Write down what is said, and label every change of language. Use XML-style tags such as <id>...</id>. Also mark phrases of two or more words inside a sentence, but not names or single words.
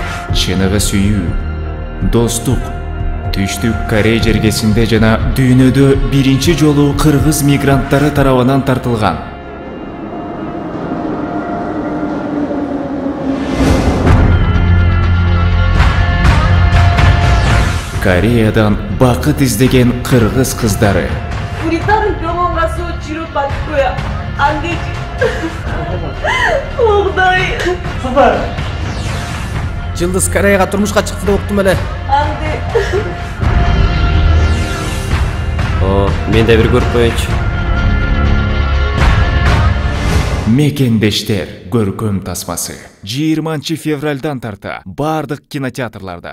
<ky>Чыныгы сүйүү, достук, Түштүк Корея жергесинде жана дүйнөдө биринчи жолу кыргыз мигранттары тарабынан тартылган. Кореядан бакыт издеген кыргыз кыздары.</ky> <ko>우리 딸은 병원 가서 치료받을 거야. 안 되지. 엉덩이.</ko> <ky>Жылдыз Кореяга турмушка чыкты деп уктум эле.</ky> <ko>안 돼.</ko> <ky>Мен де бир көрүп коеюнчу. Мекендештер көркөм тасмасы 20 февралдан тарта бардык кинотеатрларда.</ky>